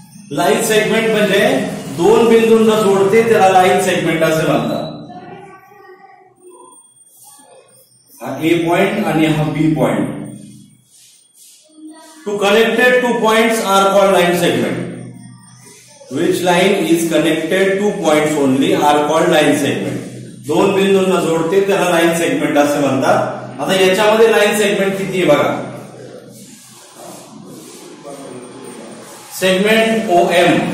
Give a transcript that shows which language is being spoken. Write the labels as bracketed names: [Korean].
[Marathi] Line segment म्हणजे 2 बिंदूंना जोडते, त्याला लाईन सेगमेंट असे म्हणतात। हा A पॉइंट आणि हा B point, [English] To connected 2 points are called line segment. Which line is connected 2 points only are called line segment. [Marathi] 2 बिंदूंना जोडते त्याला लाईन सेगमेंट असे म्हणतात। आता याच्यामध्ये लाईन सेगमेंट किती आहे बघा, सेगमेंट OM,